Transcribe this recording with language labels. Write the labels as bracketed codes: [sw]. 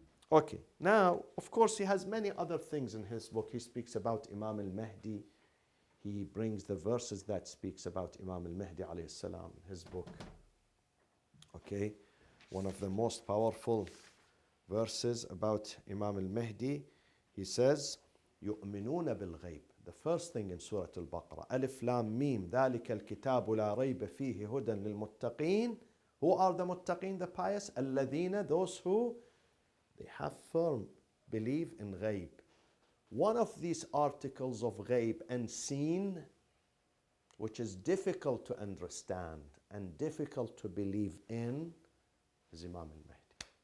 [en] Okay, now, of course, he has many other things in his book. He speaks about Imam al-Mahdi. He brings the verses that speaks about Imam al-Mahdi alayhi salam in his book. Okay, one of the most powerful verses about Imam al-Mahdi, he says, [ar] يؤمنون بالغيب. [en] The first thing in Surah Al-Baqarah, [ar] ألف لام ميم ذلك الكتاب لا ريب فيه هدى للمتقين. [en] Who are the muttaqin, the pious? الذين, those who they have firm belief in ghaib. One of these articles of ghaib and seen, which is difficult to understand and difficult to believe in, is Imam al-Mahdi.